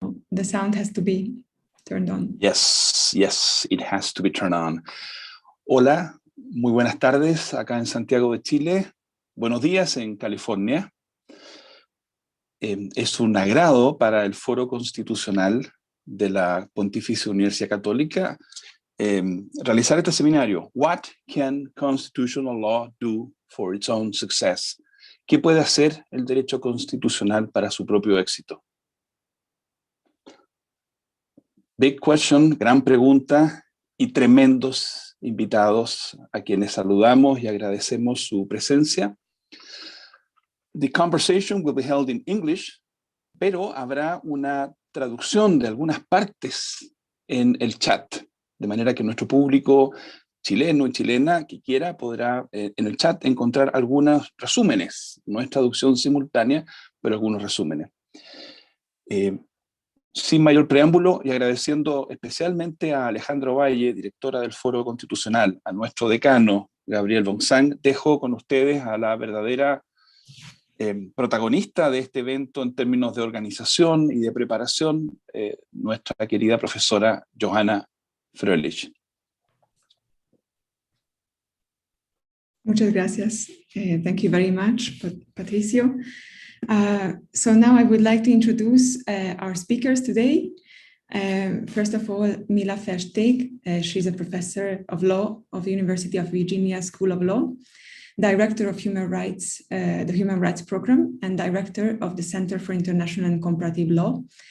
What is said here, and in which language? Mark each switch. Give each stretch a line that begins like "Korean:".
English: The sound has to be turned on. Yes, it has to be turned on.
Spanish: Hola, muy buenas tardes acá en Santiago de Chile. Buenos días en California. Es un agrado para el Foro Constitucional de la Pontificia Universidad Católica realizar este seminario.
English: What can constitutional law do for its own success?
Spanish: ¿Qué puede hacer el derecho constitucional para su propio éxito?
English: Big question,
Spanish: gran pregunta, y tremendos invitados a quienes saludamos y agradecemos su presencia.
English: The conversation will be held in English,
Spanish: pero habrá una traducción de algunas partes en el chat, de manera que nuestro público chileno y chilena que quiera podrá en el chat encontrar algunos resúmenes. No es traducción simultánea, pero algunos resúmenes. Sin mayor preámbulo y agradeciendo especialmente a Alejandro Valle, directora del Foro Constitucional, a nuestro decano, Gabriel Boxang, dejo con ustedes a la verdadera protagonista de este evento en términos de organización y de preparación, nuestra querida profesora Johanna Fröhlich. Muchas gracias.
English: Thank you very much, Patricio. So now I would like to introduce our speakers today. First of all, Mila Versteeg, she's a professor of law of the University of Virginia School of Law, director of human rights, the Human Rights Program, and director of the Center for International and Comparative Law.